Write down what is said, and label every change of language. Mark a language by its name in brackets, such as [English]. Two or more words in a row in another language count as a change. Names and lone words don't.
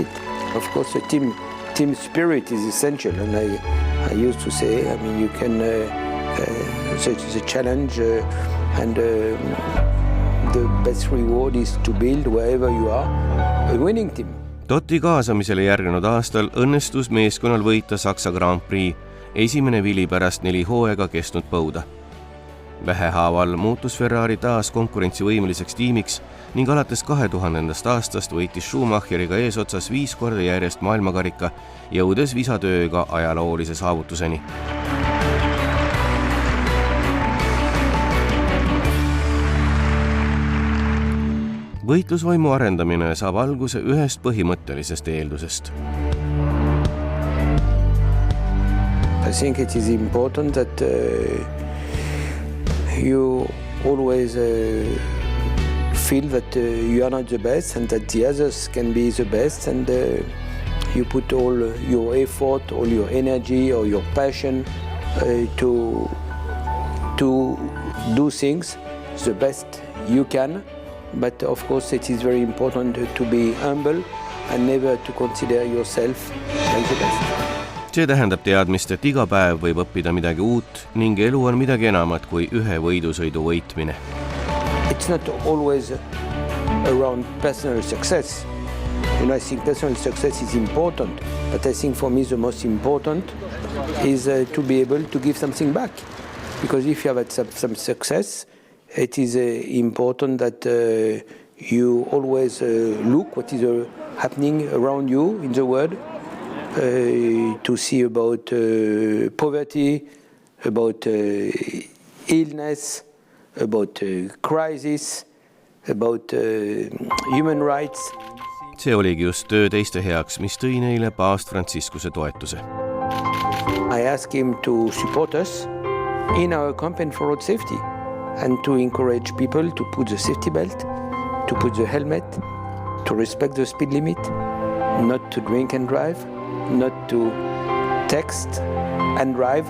[English] Of course, the team spirit is essential, and I used to say, I mean, you can the challenge and the best reward is to build wherever you are a winning team. [Estonian] Totti kaasamisele järgnenud aastal õnnestus meeskonnal võita Saksa Grand Prix, esimene vili pärast 4 hooaega kestnud põuda. Vähehaaval muutus Ferrari taas konkurentsivõimeliseks tiimiks ning alates 2000. aastast võitis Schumacheriga eesotsas 5 korda järjest maailmakarika, jõudes visatööga ajaloolise saavutuseni. Võitlusvaimu arendamine saab alguse ühest põhimõttelisest eeldusest. [English] I think it is important that you always feel that you are not the best and that the others can be the best, and you put all your effort, all your energy or your passion to do things the best you can. But of course it is very important to be humble and never to consider yourself like the best. [Estonian] See tähendab teadmist, et iga päev võib õppida midagi uut ning elu on midagi enamat kui ühe võidusõidu võitmine. [English] It's not always around personal success. I think personal success is important, but I think for me the most important is to be able to give something back. Because if you have had some success, it is important that you always look what is happening around you in the world, to see about poverty, about illness, about crisis, about human rights. [Estonian] See oligi just töö teiste heaks, mis tõi neile paavst Franciscuse toetuse. [English] I ask him to support us in our campaign for road safety and to encourage people to put the safety belt, to put the helmet, to respect the speed limit, not to drink and drive, not to text and drive.